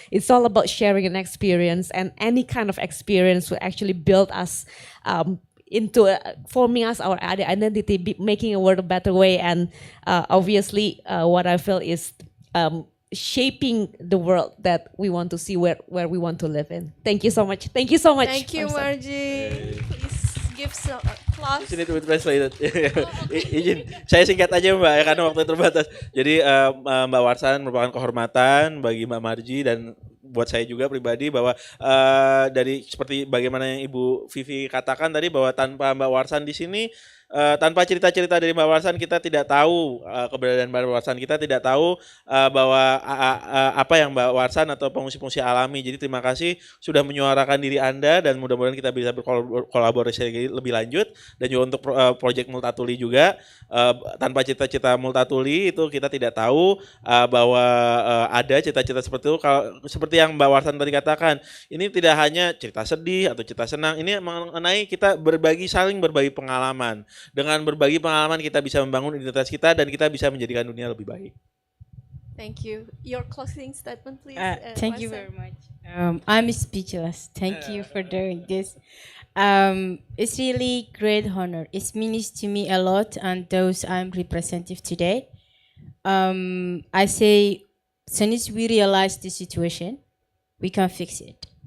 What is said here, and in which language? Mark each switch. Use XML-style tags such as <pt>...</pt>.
<en>It's all about sharing an experience, and any kind of experience will actually build us into forming us our identity, making a world a better way. And obviously, what I feel is shaping the world that we want to see, where we want to live in. Thank you so much. Thank you so much. Thank you, Margie. Please give some applause. Sini to be translated.</en> <id>Izin, saya singkat aja Mbak ya karena waktu terbatas. Jadi Mbak Warsan merupakan kehormatan bagi Mbak Margie dan buat saya juga pribadi bahwa dari seperti bagaimana yang Ibu Vivi katakan tadi bahwa tanpa Mbak Warsan di sini, tanpa cerita-cerita dari Mbak Warsan kita tidak tahu keberadaan Mbak Warsan, kita tidak tahu bahwa apa yang Mbak Warsan atau pengungsi-pengungsi alami. Jadi terima kasih sudah menyuarakan diri Anda dan mudah-mudahan kita bisa berkolaborasi lebih lanjut. Dan juga untuk proyek Multatuli juga, tanpa cita-cita Multatuli itu kita tidak tahu bahwa ada cita-cita seperti itu. Seperti yang Mbak Warsan tadi katakan, ini tidak hanya cerita sedih atau cerita senang, ini mengenai kita saling berbagi pengalaman. Dengan berbagi pengalaman kita bisa membangun identitas kita dan kita bisa menjadikan dunia lebih baik.</id> <en>Thank you. Your closing statement, please. Thank you very much. I'm speechless. Thank you for doing this. It's really great honor. It means to me a lot, and those I'm representative today. I say, as soon as we realize the situation, we can fix it.</en>